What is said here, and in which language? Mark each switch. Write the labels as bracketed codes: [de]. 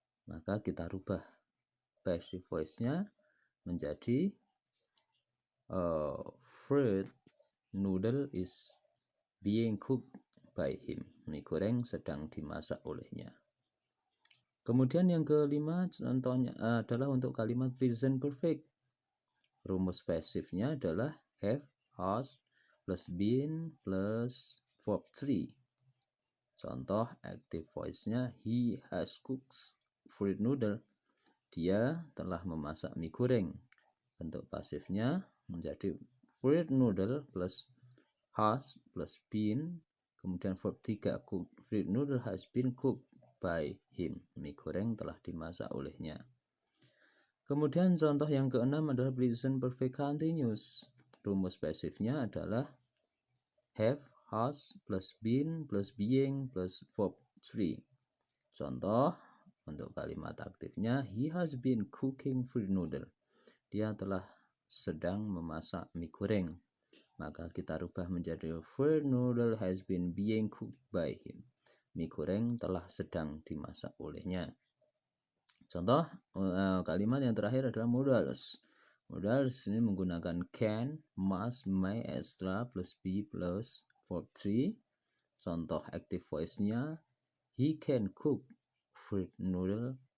[id] Maka kita rubah passive voice-nya menjadi [en] fried noodle is being cooked by him. [id] Mie goreng sedang dimasak olehnya. Kemudian yang kelima contohnya adalah untuk kalimat present perfect. Rumus pasifnya adalah have, has, plus been, plus verb 3. Contoh active voice-nya [en] he has cooked fried noodle. [id] Dia telah memasak mie goreng. Bentuk pasifnya menjadi [en] fried noodle plus has plus been, [id] kemudian verb 3 cooked. [en] Fried noodle has been cooked by him. [id] Mie goreng telah dimasak olehnya. Kemudian contoh yang keenam adalah present perfect continuous. Rumus pasifnya adalah have, has, plus been, plus being, plus verb 3. Contoh untuk kalimat aktifnya [en] he has been cooking fried noodle. [id] Dia telah sedang memasak mie goreng. Maka kita rubah menjadi [en] fried noodle has been being cooked by him. [id] Mie goreng telah sedang dimasak olehnya. Contoh kalimat yang terakhir adalah modals. Modals ini menggunakan can, must, may, extra, plus be, plus verb 3. Contoh active voice-nya [en] he can cook fried noodle.